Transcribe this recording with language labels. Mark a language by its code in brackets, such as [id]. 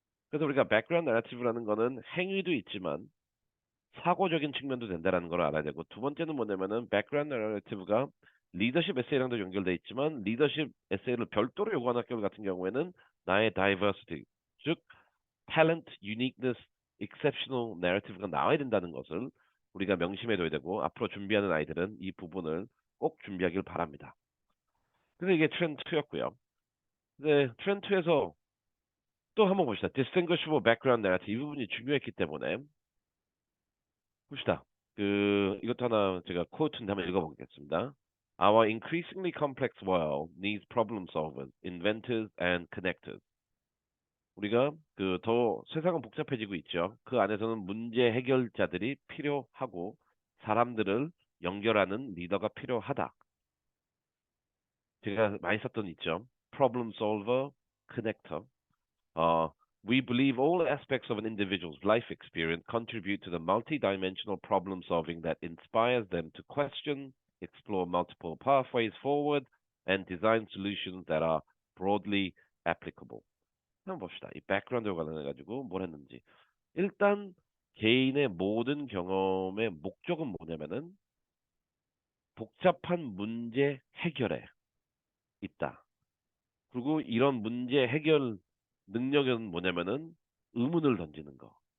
[ko] 그래서 우리가 background narrative라는 거는 행위도 있지만 사고적인 측면도 된다는 걸 알아야 되고 두 번째는 뭐냐면은 백그라운드 내러티브가 리더십 에세이랑도 연결돼 있지만 리더십 에세이를 별도로 요구하는 학교 같은 경우에는 나의 다이버시티 즉 탤런트, 유니크니스, exceptional narrative가 나와야 된다는 것을 우리가 명심해둬야 되고 앞으로 준비하는 아이들은 이 부분을 꼭 준비하길 바랍니다. 그래서 이게 트렌드 2였고요. 근데 트렌드 2에서 또 한번 봅시다. distinguishable background narrative 이 부분이 중요했기 때문에 봅시다. 이것도 하나 제가 코트인데 한번 읽어보겠습니다. [en] Our increasingly complex world needs problem solvers, inventors, and connectors. [ko] 우리가 더 세상은 복잡해지고 있죠. 그 안에서는 문제 해결자들이 필요하고 사람들을 연결하는 리더가 필요하다. 제가 많이 썼던 있죠. [en] Problem solver, connector. Uh, we believe all aspects of an individual's life experience contribute to the multidimensional problem solving that inspires them to question, explore multiple pathways forward, and design solutions that are broadly applicable. [ko] 한번 봅시다. 이 백그라운드에 관련해가지고 뭘 했는지. 일단 개인의 모든 경험의 목적은 뭐냐면은 복잡한 문제 해결에 있다. 그리고 이런 문제 해결 능력은 뭐냐면은 의문을 던지는 거.